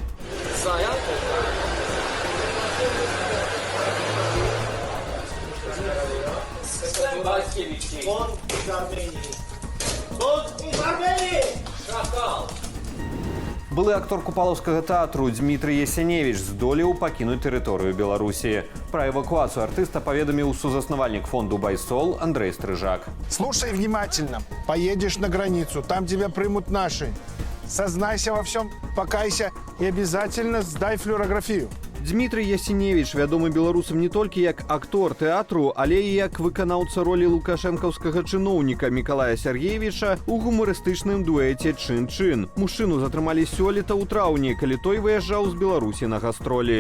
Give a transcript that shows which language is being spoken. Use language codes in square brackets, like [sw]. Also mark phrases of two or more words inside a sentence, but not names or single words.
[be] Былы актор Купалаўскага тэатру Дмітрый Ясеневіч здолеў пакінуць тэрыторыю Беларусі. Пра эвакуацыю артыста паведаміў сузаснавальнік фонду «Байсол» Андрей Стрыжак. [ru] Слушай внимательно. Поедешь на границу, там тебя примут наши. Сознайся во всем, покайся и обязательно сдай флюорографию. [be] Дмітрый Ясеневіч вядомы беларусам не толькі як актор тэатру, але і як выканаўца ролі лукашэнкаўскага чыноўніка Мікалая Сергеевіча ў гумарыстычным дуэце «Чын-чын». Мужчыну затрымалі сёлета ў траўні, калі той выязджаў з Беларусі на гастролі.